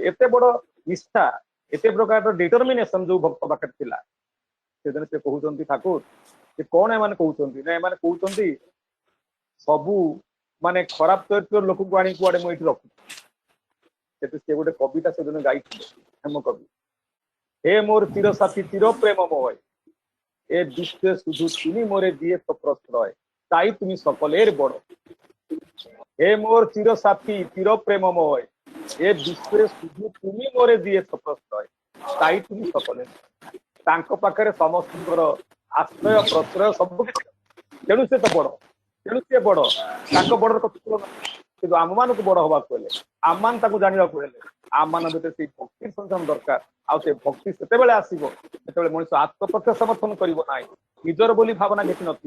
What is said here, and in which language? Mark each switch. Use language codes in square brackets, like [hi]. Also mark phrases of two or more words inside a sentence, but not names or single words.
[or] ଏତେ ବଡ ନିଷ୍ଠା, ଏତେ ପ୍ରକାରର ଡିଟରମିନେସନ ଯୋଉ ଭକ୍ତ ପାଖରେ ଥିଲା, ସେଦିନ ସେ କହୁଛନ୍ତି ଠାକୁର ଯେ କଣ ଏମାନେ କହୁଛନ୍ତି? ନା ଏମାନେ କହୁଛନ୍ତି ସବୁ ମାନେ ଖରାପ ଚରିତ୍ର ଲୋକଙ୍କୁ ଆଣି କୁଆଡେ ମୁଁ ଏଇଠି ରଖୁଛି। ସେ ଗୋଟେ କବିତା ସେଦିନ ଗାଇଥିଲେ ହେମ କବି, [bn] হে মোর চির সাথী চির প্রেম মোহ, এ বিশ্বে শুধু তুমি মোরে দিয়েছ প্রশ্রয়, তাই তুমি সকলের বড়। হে মোর চির সাথী চির প্রেমময়, এ বিশ্বে শুধু তুমি মোরে দিয়েছ প্রশ্রয়, তাই তুমি সকলের। [or] ତାଙ୍କ ପାଖରେ ସମସ୍ତଙ୍କର ଆଶ୍ରୟ ପ୍ରଶ୍ରୟ ସବୁ କିଛି, ତେଣୁ ସେ ତ ବଡ, ତେଣୁ ସିଏ ବଡ, ତାଙ୍କ ବଡର କଥା ତୁଳନା। କିନ୍ତୁ ଆମମାନଙ୍କୁ ବଡ ହବାକୁ ହେଲେ, ଆମମାନେ ତାକୁ ଜାଣିବାକୁ ହେଲେ, ଆମମାନଙ୍କ ଭିତରେ ସେଇ ଭକ୍ତି ସଞ୍ଚାଳନ ଦରକାର। ଆଉ ସେ ଭକ୍ତି ସେତେବେଳେ ଆସିବ ଯେତେବେଳେ ମଣିଷ ଆତ୍ମପକ୍ଷ ସମର୍ଥନ କରିବ ନାହିଁ, ନିଜର ବୋଲି ଭାବନା କିଛି ନଥିବ।